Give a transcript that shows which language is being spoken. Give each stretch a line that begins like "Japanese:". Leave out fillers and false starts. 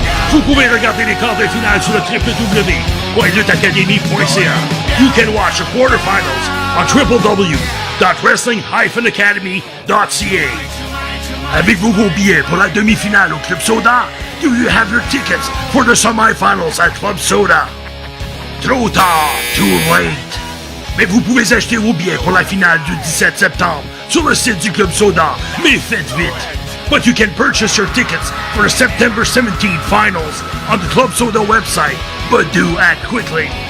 French: Vous pouvez regarder les quarts de finale sur le www.lutteacademy.ca.
English: You can watch the quarterfinals on www.wrestling-academy.ca.
French: Avez-vous vos billets pour la demi-finale au Club Soda?
English: Do you have your tickets for the semi-finals at Club Soda?
French: Trop tard,
English: too late.
French: Mais vous pouvez acheter vos billets pour la finale du 17 septembre sur le site du Club Soda, mais faites vite.
English: But you can purchase your tickets for the September 17 finals on the Club Soda website, but do act quickly.